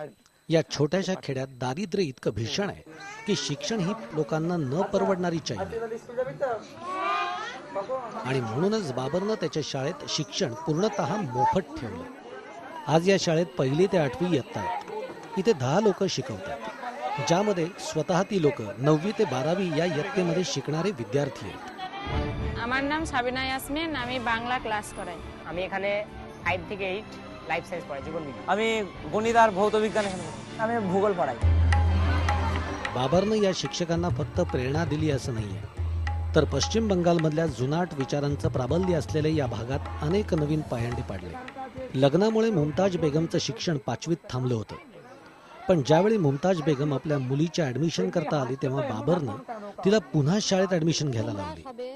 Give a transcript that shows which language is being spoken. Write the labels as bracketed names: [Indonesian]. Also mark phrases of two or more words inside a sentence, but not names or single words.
[Marathi] या छोट्याशा खेड्यात दारिद्र्य इतकं भीषण आहे की शिक्षण ही लोकांना न परवडणारी चाही आणि म्हणूनच बाबरनं त्याच्या शाळेत शिक्षण पूर्णतः मोफत ठेवलं. आज या शाळेत 1ली ते 8वी इयत्ता आहेत. इथे 10 लोक शिकवतात, ज्यामध्ये स्वतः ती लोक 9वी ते 12वी या इयत्तेमध्ये शिकणारे विद्यार्थी आहेत. [Bangla] আমার নাম সাবিনা ইয়াসমিন, আমি বাংলা ক্লাস করাই। আমি এখানে 5 থেকে 8 [English] Life science [Bangla] পড়াই, জীবন বিজ্ঞান। আমি গণিত আর ভৌত বিজ্ঞান এখানে পড়াই। আমি ভূগোল পড়াই। [Marathi] बाबरनं या शिक्षकांना फक्त प्रेरणा दिली असं नाहीये, तर पश्चिम बंगालमधल्या जुनाट विचारांचं प्राबल्य असलेल्या या भागात अनेक नवीन पायंडे पाडले. लग्नामुळे मुमताज बेगमचं शिक्षण 5वीत थांबलं होतं. पण ज्यावेळी मुमताज बेगम आपल्या मुलीच्या ऍडमिशन करता आली तेव्हा बाबरनं तिला पुन्हा शाळेत ऍडमिशन घ्यायला लावली.